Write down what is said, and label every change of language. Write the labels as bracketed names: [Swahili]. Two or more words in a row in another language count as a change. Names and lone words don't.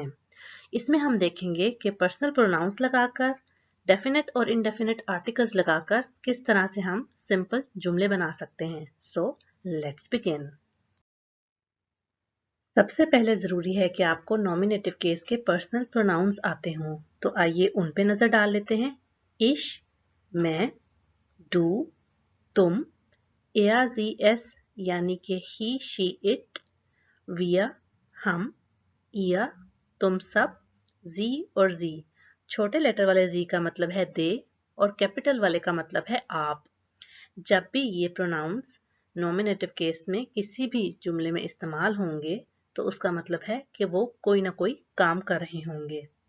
[Hindi] इसमें हम देखेंगे कि [English] personal pronouns [Hindi] लगाकर, डेफिनेट और [English] indefinite articles [Hindi] लगाकर किस तरह से हम सिंपल जुमले बना सकते हैं। [English] so let's begin. [Hindi] सबसे पहले ज़रूरी है कि आपको [English] nominative case [Hindi] के [English] personal pronouns [Hindi] आते हों, तो आइए उन पे नज़र डाल लेते हैं। इश, मैं, डू, तुम, [German] er sie es [Hindi] यानी कि [English] he she it, [Hindi] wir हम, ihr तुम सब, sie और sie छोटे लेटर वाले जी का मतलब है दे और कैपिटल वाले का मतलब है आप। जब भी ये प्रोनाउंस [English] nominative case [Hindi] में किसी भी जुमले में इस्तेमाल होंगे तो उसका मतलब है कि वो कोई ना कोई काम कर रहे होंगे।